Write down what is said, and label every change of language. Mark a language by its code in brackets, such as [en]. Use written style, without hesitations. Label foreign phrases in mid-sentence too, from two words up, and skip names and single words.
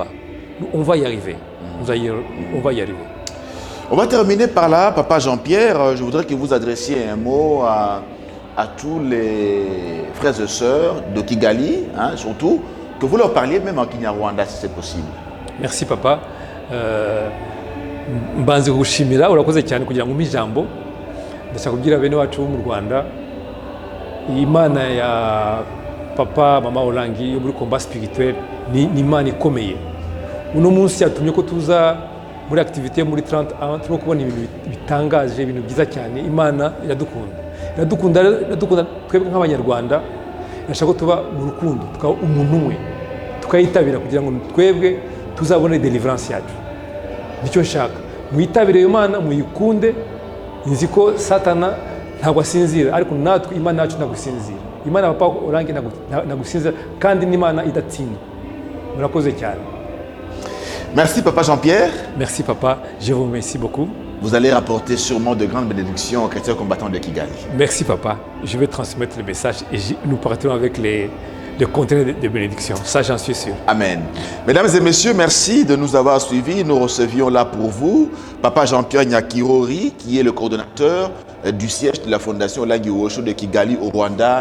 [fr] On va y arriver. On va y arriver. On va terminer par là, Papa Jean-Pierre. Je voudrais que vous adressiez un mot à tous les frères et sœurs de Kigali, hein, surtout, que vous leur parliez même en Kinyarwanda si c'est possible. Merci, Papa. [rw] Mbanze gushimira urakoze cyane kugira ngo ijambo ndashaka kugira bene wacu mu Rwanda Imana ya papa mama Olangi yo muri [fr] combat spirituel [rw] ni imana ikomeye. Uno munsi yatumye ko tuza muri activité muri 30 ans turimo kubona ibintu bitangaje, ibintu byiza cyane. Imana iradukunda twebwe nk'abanyarwanda, irashaka ko tuba mu rukundo, tukaba umuntu umwe, tukayitabira kugira ngo twebwe tuzabone deliverance yacu. Nicyo nshaka, muyitabire iyo Mana, muyikunde. Nzi ko Satana ntabwo asinzira, ariko natwe Imana yacu ntabwo isinzira. Imana papa Olangi ntabwo isinzira, kandi n'Imana idatsinda. Murakoze cyane. [fr] Merci Papa Jean-Pierre. Merci Papa, je vous remercie beaucoup. Vous allez rapporter sûrement de grandes bénédictions aux chrétiens combattants de Kigali. Merci Papa, je vais transmettre le message et nous partirons avec les conteneurs de bénédiction. Ça, j'en suis sûr. Amen. Mesdames et messieurs, merci de nous avoir suivis. Nous recevions là pour vous Papa Jean-Pierre Nyakirori, qui est le coordonnateur du siège de la Fondation Olangi Osho de Kigali au Rwanda.